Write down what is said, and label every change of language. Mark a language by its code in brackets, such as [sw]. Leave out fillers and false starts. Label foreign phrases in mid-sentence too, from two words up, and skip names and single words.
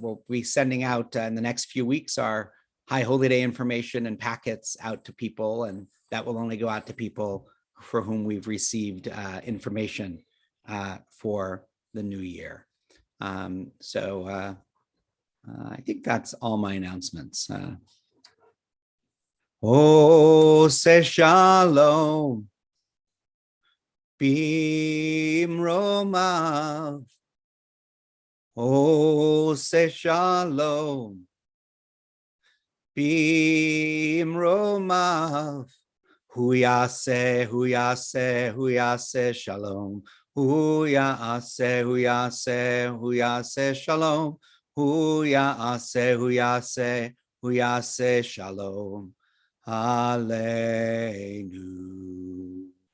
[en] We'll be sending out in the next few weeks our High Holy Day information and packets out to people, and that will only go out to people for whom we've received information for the new year. I think that's all my announcements. [he] עושה שלום במרומיו. עושה שלום במרומיו. הוא יעשה הוא יעשה הוא יעשה שלום. הוא יעשה הוא יעשה הוא יעשה שלום. הוא יעשה הוא יעשה הוא יעשה שלום. Aleinu.